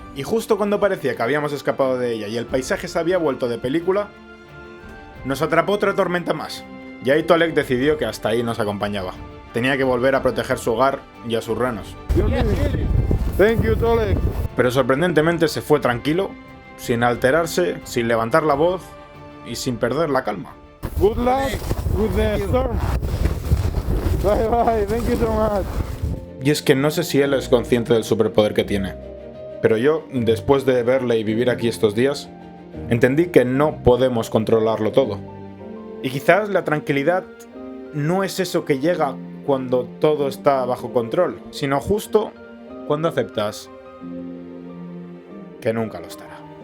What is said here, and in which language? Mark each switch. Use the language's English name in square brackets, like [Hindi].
[Spanish] Y justo cuando parecía que habíamos escapado de ella y el paisaje se había vuelto de película, nos atrapó otra tormenta más. Y ahí Tolek decidió que hasta ahí nos acompañaba. Tenía que volver a proteger su hogar y a sus renos. [English] Thank you, Tolek. [Spanish] Pero sorprendentemente se fue tranquilo, sin alterarse, sin levantar la voz y sin perder la calma. [English] Good luck with the storm. Bye bye, thank you so much. [Spanish] Y es que no sé si él es consciente del superpoder que tiene, pero yo, después de verle y vivir aquí estos días, entendí que no podemos controlarlo todo. Y quizás la tranquilidad no es eso que llega cuando todo está bajo control, sino justo cuando aceptas que nunca lo estará.